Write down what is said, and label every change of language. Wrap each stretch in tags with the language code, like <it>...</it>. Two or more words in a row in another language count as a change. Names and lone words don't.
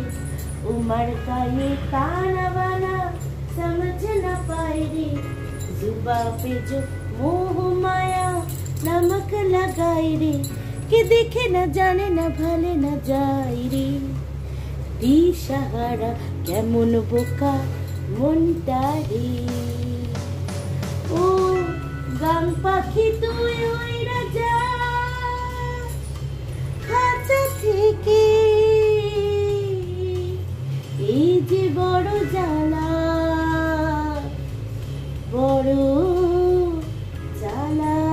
<hi>उमर का ये ताना वाना समझ न पाए रे, जुबा पे जो मोह माया नमक लगाए रे, कि देखे न जाने न भाले न जाए रे।</hi> <bn>दिशाहारा কেমন বোকা মনটা রে। ও গাং পাখি তুই উইরা যা খাঁচা থেকে, এই যে বড় জ্বালা বড় জ্বালা।</bn>